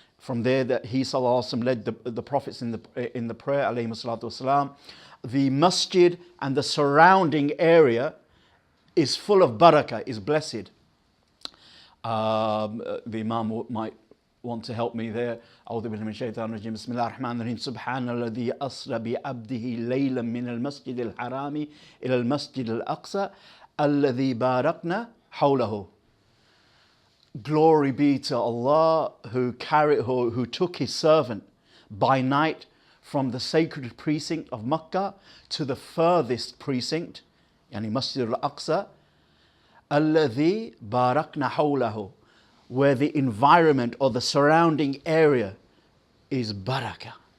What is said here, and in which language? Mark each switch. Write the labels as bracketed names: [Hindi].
[English] From there that he sallallahu alaihi wasallam led the prophets in the prayer, alayhi salatu wasalam. The masjid and the surrounding area is full of barakah, is blessed. The Imam might want to help me there. [Arabic] أعوذ بالله من الشيطان الرجيم بسم الله الرحمن الرحيم سبحان الذي أسرى بعبده ليلا من المسجد الحرام إلى المسجد الأقصى الذي باركنا حوله. [English] Glory be to Allah who took his servant by night from the sacred precinct of Makkah to the furthest precinct, yani Masjid al-Aqsa, [Arabic] alladhi barakna hawlahu, [English] where the environment or the surrounding area is barakah.